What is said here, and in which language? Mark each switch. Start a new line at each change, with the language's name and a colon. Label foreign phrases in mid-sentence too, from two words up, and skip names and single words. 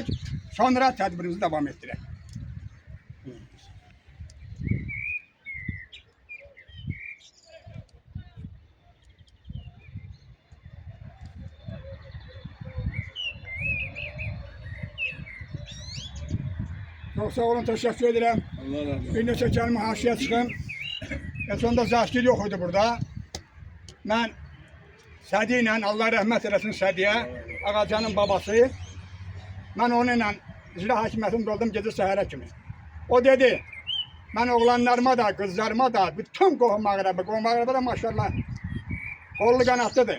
Turkish: Sonra tedbirimizi devam ettirek. Çok sağ olun, teşekkür ederim.
Azerbaijani: Allah razı olsun. Bir neçə kəlmə haşiyə çıxım. Sonunda Zakir yox idi burada. Mən Sədi ilə, Allah rəhmət eləsin Sədiyə, Ağacanın babası. Mən onunla icra hakimiyyətində oldum gecə səhərə kimi. O dedi, mən oğlanlarıma da, qızlarıma da, bütün qohum ağrabı da maşallah qollu qanatlıdır.